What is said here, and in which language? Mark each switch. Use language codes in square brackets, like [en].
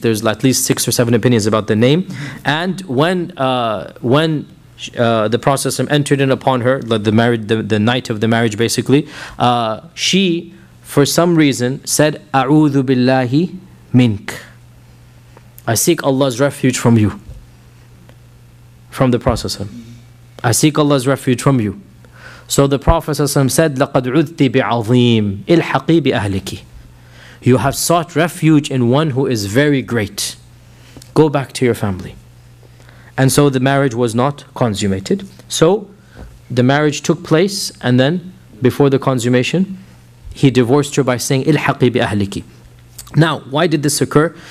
[en] There's at least 6 or 7 opinions about the name. And when the Prophet entered in upon her, the night of the marriage basically, she, for some reason, said, [ar] A'udhu billahi mink. [en] I seek Allah's refuge from you. From the Prophet. I seek Allah's refuge from you. So the Prophet said, [ar] لَقَدْ عُذْتِ بِعَظِيمِ إِلْحَقِي بِأَهْلِكِ. [en] You have sought refuge in one who is very great. Go back to your family. And so the marriage was not consummated. So the marriage took place, and then before the consummation, he divorced her by saying, [ar] "Ilhaqi bi ahliki." [en] Now, why did this occur?